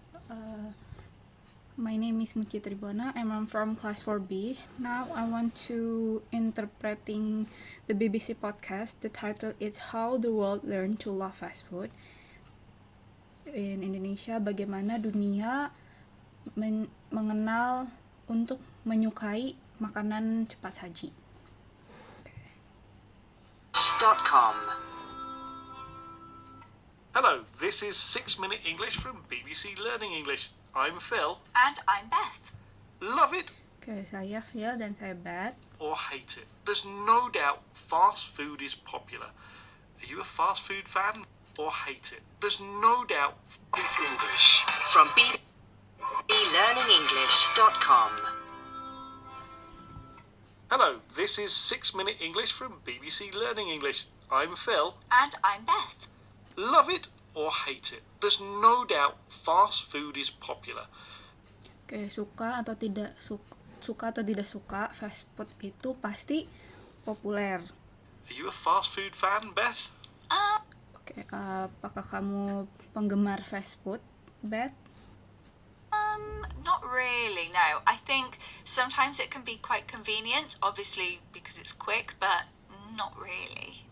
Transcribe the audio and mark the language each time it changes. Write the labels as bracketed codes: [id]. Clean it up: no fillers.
[en] Uh, my name is Muci Tribona and I'm from class 4B. Now I want to interpreting the BBC podcast. The title is How the World Learned to Love Fast Food. In Indonesia, [id] bagaimana dunia mengenal untuk menyukai makanan cepat saji. .com. [en] Hello, this is 6-Minute English from BBC Learning English. I'm Phil. And I'm Beth. Love it [id] Oke, saya Phil dan saya Beth. [en] or hate it. There's no doubt fast food is popular. Are you a fast food fan or hate it? There's no doubt. It's English from bblearningenglish.com. Hello, this is 6-Minute English from BBC Learning English. I'm Phil. And I'm Beth. Love it or hate it. There's no doubt fast food is popular. [id] Oke, suka atau tidak suka fast food itu pasti populer. [en] Are you a fast food fan, Beth? [id] Oke, apakah kamu penggemar fast food, Beth? [en] Not really, no. I think sometimes it can be quite convenient, obviously because it's quick, but not really.